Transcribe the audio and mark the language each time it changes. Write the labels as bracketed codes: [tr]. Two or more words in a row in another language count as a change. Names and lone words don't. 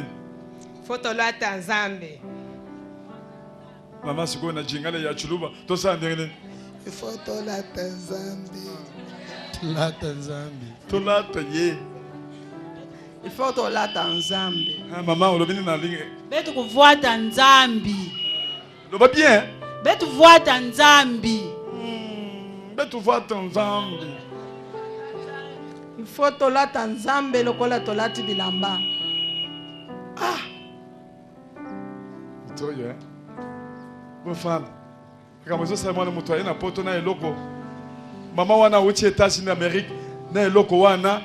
[ln] Faut tolata nzambe. Maman siko na jingale ya chuluba. Tosa nini? [fr] Il faut [ln] tolata nzambe. Tolata nzambe. Tolata ye. [fr] Il faut [ln] tolata nzambe. Maman, olobini na linge. [kg] Betu kufuata nzambi. [ln] Loba bien. [kg] Betu fuata nzambi. Betu fuata nzambi. [fr] Il faut [ln] tolata nzambe lokola tolati bilamba. Toyo, [fr] bon femme. [ln] Kama zo mwana mutu ayina poto na eloko. Mama wana uti États-Unis d'Amérique na eloko wana.